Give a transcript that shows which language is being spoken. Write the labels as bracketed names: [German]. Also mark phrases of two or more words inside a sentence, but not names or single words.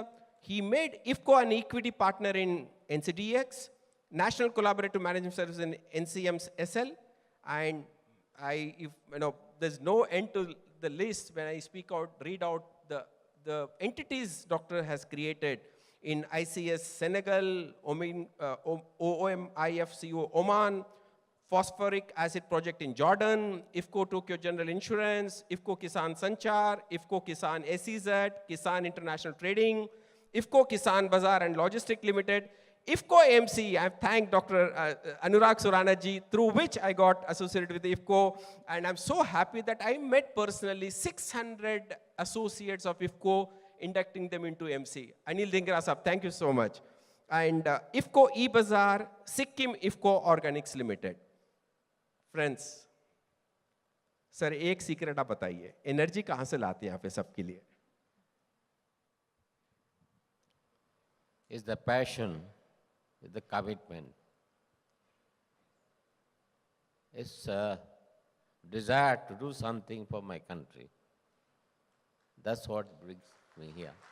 [English] He made IFFCO an equity partner in NCDX, National Collaborative Management Service in NCMSL, and there's no end to the list when I speak out, read out the entities doctor has created in ICS Senegal, IFFCO Oman, Phosphoric Acid Project in Jordan, IFFCO Tokyo General Insurance, IFFCO Kisan Sanchar, IFFCO Kisan SEZ, Kisan International Trading, IFFCO Kisan Bazaar and Logistic Limited, IFFCO MC. I have thanked Dr. Anurag Surana ji, through which I got associated with IFFCO, and I'm so happy that I met personally 600 associates of IFFCO, inducting them into MC. Anil Dhingra sahab, thank you so much. And IFFCO E-Bazaar, Sikkim IFFCO Organics Limited. Friends, [Hindi] sir, एक सीक्रेट आप बताइए, एनर्जी कहाँ से लाते हैं यहाँ पे सबके लिए? [English] Is the passion, is the commitment. It's a desire to do something for my country. That's what brings me here.